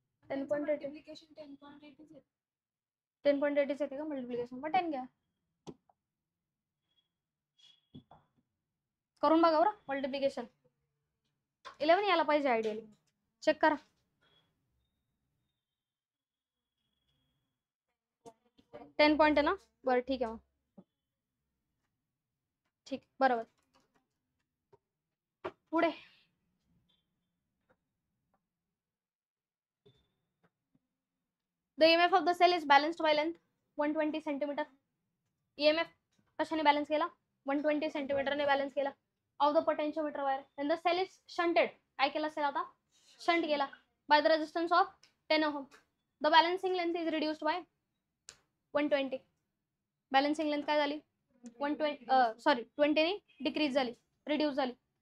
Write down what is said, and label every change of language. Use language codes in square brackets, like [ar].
[mr] 10.80 येते का मल्टिप्लिकेशन, मग 10 घ्या करून बघा बरं मल्टिप्लिकेशन. 11 यायला पाहिजे आयडियली, चेक करा. 10 पॉईंट आहे ना, बरं ठीक आहे मग, ठीक बरोबर. [en] पुढे the EMF of the cell is balanced by length 120 centimetre. [mr] EMF कशाने बॅलन्स केला 120 सेंटीमीटरने बॅलन्स केला [en] Of the potentiometer wire. then the cell is shunted, [mr] काय केला सेल आता शंट केला [en] by the resistance of 10 ohm. the balancing length is reduced by 120. [mr] Balancing length काय झाली 20 ने डिक्रीज झाली, रिड्यूस झाली.